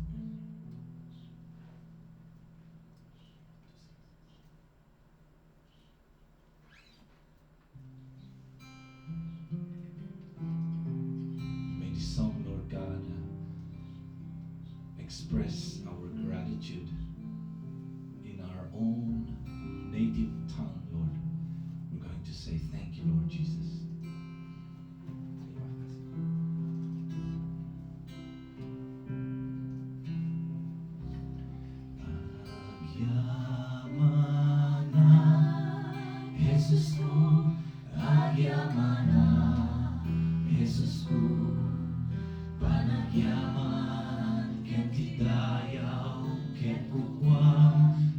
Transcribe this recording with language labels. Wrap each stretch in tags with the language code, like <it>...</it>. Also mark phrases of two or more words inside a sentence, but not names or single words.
<en>May this song, Lord God, express our gratitude in our own native tongue, Lord. We're going to say thank you, Lord Jesus.</en> <ilo>Jesusku, agyamana, Jesusku, panagyaman, ken tidayaw, ken kukwang,</ilo>